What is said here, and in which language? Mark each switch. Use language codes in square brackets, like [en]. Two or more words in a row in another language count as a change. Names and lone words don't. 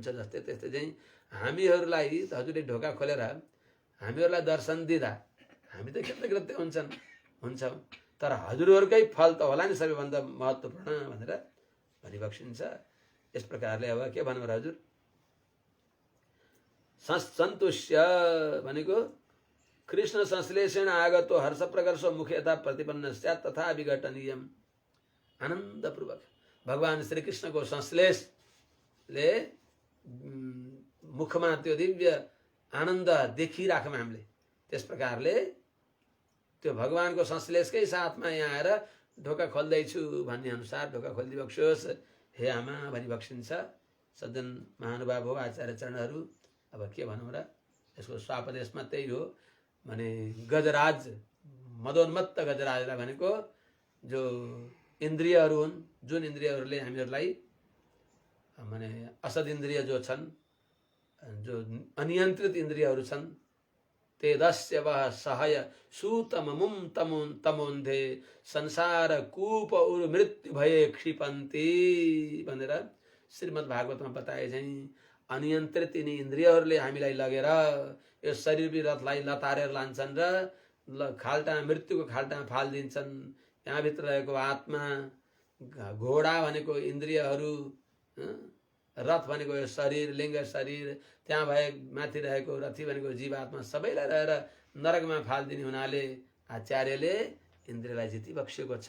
[ne] जस्तै त्यस्तै चाहिँ हामीहरूलाई हजुरले ढोका खोलेर हामीहरूलाई दर्शन दिँदा हामी त कृतज्ञ हुन्छौँ, तर हजुरहरूकै फल त होला नि सबैभन्दा महत्त्वपूर्ण भनेर भनिबक्सिन्छ। यस प्रकारले अब के भन्नु र हजुर, [sa] सन्तुष्य भनेको कृष्ण संश्लेषण आगतो हर्ष प्रकर्ष मुख यथा प्रतिपन्न स्यात् तथा विघटनीयम। [ne] आनन्दपूर्वक भगवान श्री कृष्णको संश्लेषले मुखमा त्यो दिव्य आनन्द देखिराखौँ हामीले, त्यस प्रकारले त्यो भगवानको संश्लेषकै साथमा यहाँ आएर ढोका खोल्दैछु भन्ने अनुसार ढोका खोलिदिबक्सियोस् हे आमा भनिबक्सिन्छ। सज्जन महानुभाव हो आचार्य चरणहरू। अब के भनौँ र, यसको स्वापदेशमा त्यही हो भने गजराज, मदोन्मत्त गजराजलाई भनेको जो इन्द्रियहरू हुन्, जुन इन्द्रियहरूले हामीहरूलाई माने असद इन्द्रिय जो छन्, जो अनियन्त्रित इन्द्रियहरू छन्, [sa] ते दस्य वह सहय सुतममुम तमोन्धे संसार कूप उर मृत्यु भए क्षिपन्ति [ne] भनेर श्रीमद् भागवतमा बताए चाहिँ अनियन्त्रित यिनी इन्द्रियहरूले हामीलाई लगेर यो शरीरवी रथलाई लतारेर लान्छन् र खाल्टामा, मृत्युको खाल्टामा फालिदिन्छन्। यहाँभित्र रहेको आत्मा, घोडा भनेको इन्द्रियहरू, रथ भनेको यो शरीर, लिङ्ग शरीर, त्यहाँ भए माथि रहेको रथी भनेको जीवात्मा, सबैलाई रहेर नरकमा फालिदिने हुनाले आचार्यले इन्द्रियलाई जितिबक्सेको छ।